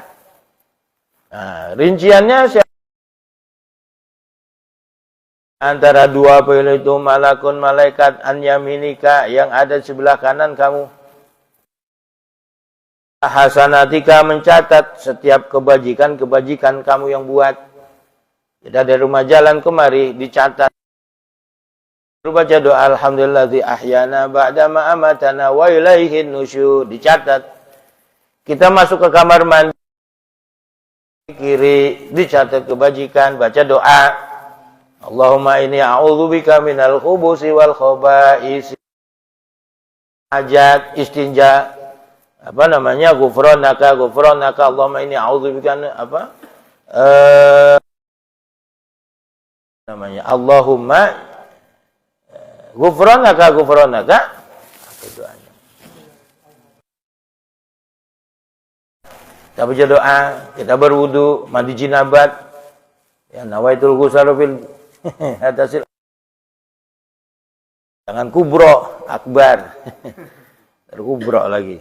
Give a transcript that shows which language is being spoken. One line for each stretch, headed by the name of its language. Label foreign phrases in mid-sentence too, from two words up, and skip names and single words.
Indonesian: Nah, rinciannya antara 20 itu malakun malaikat
Arabic: عن يمينك
Indonesian: yang ada di sebelah kanan kamu. Hasanatika, mencatat setiap kebajikan kamu yang buat. Kita dari rumah jalan kemari dicatat.
Arabic: Baca doa الحمد لله الذي أحيانا بعد ما أماتنا وإليه النشور,
Indonesian: dicatat. Kita masuk ke kamar mandi kiri, dicatat kebajikan, baca doa
Arabic: اللهم إني أعوذ بك من الخبث والخبائث.
Indonesian: hajat, istinja, apa namanya,
Arabic: غفرانك اللهم إني أعوذ بك apa?
Indonesian: Namanya
Arabic: اللهم غفرانك
Indonesian: itu doanya. Kita baca doa, kita berwudu, mandi jinabat, ya
Arabic: نويت الغسل في الحدث,
Indonesian: jangan
Arabic: كبرى أكبر,
Indonesian: kubro lagi.